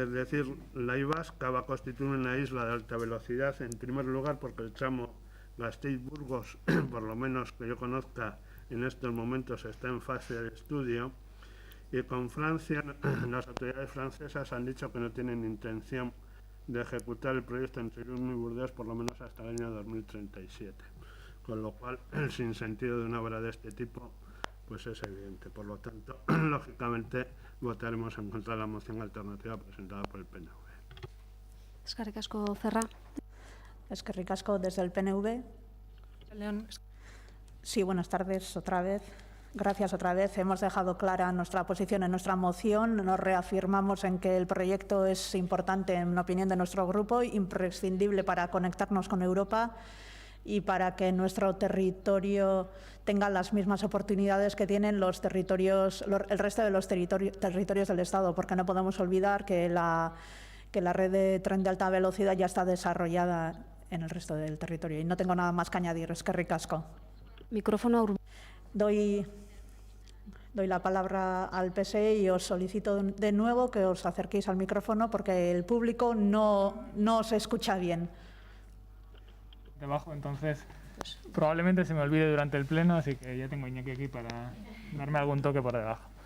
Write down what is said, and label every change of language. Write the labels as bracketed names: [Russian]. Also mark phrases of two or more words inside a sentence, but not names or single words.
[Spanish] es decir, la I vasca va a constituir una isla de alta velocidad, en primer lugar porque el tramo Gasteiz-Burgos, por lo menos que yo conozca, en estos momentos está en fase de estudio, y con Francia, las autoridades francesas han dicho que no tienen intención de ejecutar el proyecto entre Irún y Burdeos por lo menos hasta el año 2037. Con lo cual, el sinsentido de una obra de este tipo pues es evidente. Por lo tanto, lógicamente, votaremos en contra de la moción alternativa presentada por el PNV. [Basque] Eskerrik asko, Ferra. Eskerrik asko [Spanish] desde el PNV. León. Sí, buenas tardes otra vez. Gracias otra vez. Hemos dejado clara nuestra posición en nuestra moción. Nos reafirmamos en que el proyecto es importante, en la opinión de nuestro grupo, imprescindible para conectarnos con Europa y para que nuestro territorio tenga las mismas oportunidades que tienen el resto de los territorios del Estado, porque no podemos olvidar que la red de tren de alta velocidad ya está desarrollada en el resto del territorio. Y no tengo nada más que añadir. [Basque] Eskerrik asko. [Spanish] Micrófono. Doy la palabra al PSE y os solicito de nuevo que os acerquéis al micrófono porque el público no se escucha bien. Debajo, entonces probablemente se me olvide durante el pleno, así que ya tengo a Iñaki aquí para darme algún toque por debajo.